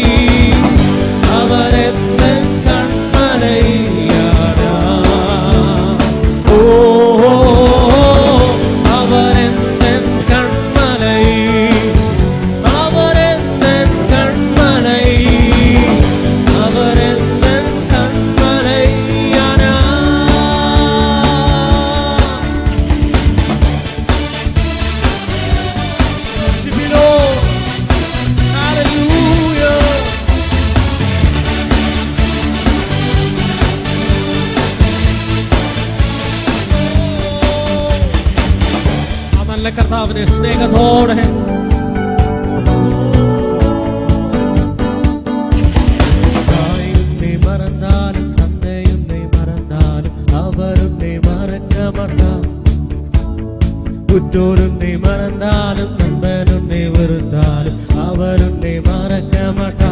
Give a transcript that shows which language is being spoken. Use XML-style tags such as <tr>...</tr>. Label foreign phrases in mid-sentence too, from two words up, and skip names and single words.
<ta>அவரெந்தன் கண்மலையானா ஓ அவரெந்தன் கண்மலை அவரெந்தன் கண்மலை அவரெந்தன் கண்மலையானா Sibilo Hallelujah</ta> <ml>ആ നല്ല കർത്താവിനെ സ്നേഹത്തോടെ</ml> <ta>தாய் உன்னை மறந்தாலும் தந்தை உன்னை மறந்தாலும் அவர் உன்னை மறக்க மாட்டார் உற்றோர் உன்னை மறந்தாலும் நண்பன் உன்னை வெறுத்தாலும் அவர் உன்னை மறக்க மாட்டார்</ta>